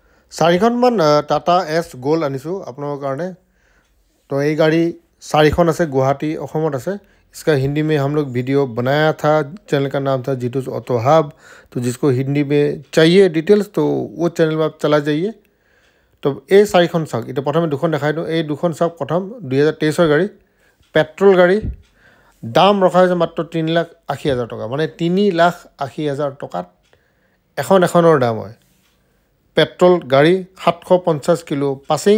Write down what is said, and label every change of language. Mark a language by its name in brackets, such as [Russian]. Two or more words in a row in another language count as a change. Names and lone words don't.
[Assamese] চাৰিখনমান টাটা এছ গ'ল্ড আনিছোঁ আপোনালোকৰ কাৰণে। [Hindi] तो ये गाड़ी [Assamese] 4খন আছে गुवाहाटी অসমত আছে। [Hindi] इसका हिंदी में हम लोग वीडियो बनाया था। चैनल का नाम था जीतूस ऑटो हब। तो जिसको हिंदी में चाहिए डिटेल्स तो वो चैनल में आप चला जाइए। तो ये [Assamese] 4খন চাওক। এটা প্ৰথমে দুখন দেখাই দিওঁ। এই দুখন চাওক। প্ৰথম 2023 গাড়ী, পেট্ৰল গাড়ী। দাম ৰখা হৈছে মাত্ৰ 3,80,000 টকা, মানে 3,80,000 টকাত এখনৰ দাম হয়। পেট্ৰল গাড়ী 750 কিলো পাছিং।